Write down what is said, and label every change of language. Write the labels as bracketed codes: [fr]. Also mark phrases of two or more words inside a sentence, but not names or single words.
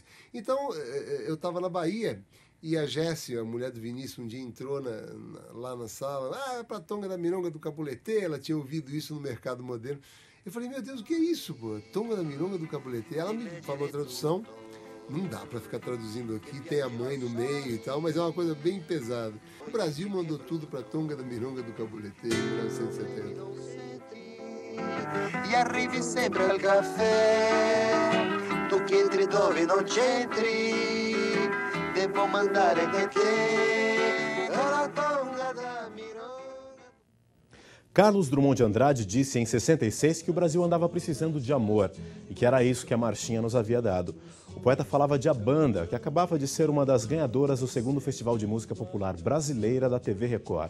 [pt] Então, eu estava na Bahia e a Jéssica, a mulher do Vinícius, um dia entrou lá na sala, pra Tonga da Mironga do Capuletê, ela tinha ouvido isso no Mercado Moderno. Eu falei, meu Deus, o que é isso, pô? Tonga da Mironga do Capuletê. Ela me falou a tradução. Não dá pra ficar traduzindo aqui, tem a mãe no meio e tal, mas é uma coisa bem pesada. O Brasil mandou tudo pra Tonga da Mironga do Capuletê em 1970. [it] E arrivi sempre al caffè, tu che entri dove non c'entri, devo mandare che te, la Tonga da Mironga. [pt] Carlos Drummond de Andrade disse em 66 que o Brasil andava precisando de amor e que era isso que a marchinha nos havia dado. O poeta falava de A Banda, que acabava de ser uma das ganhadoras do segundo Festival de Música Popular Brasileira da TV Record.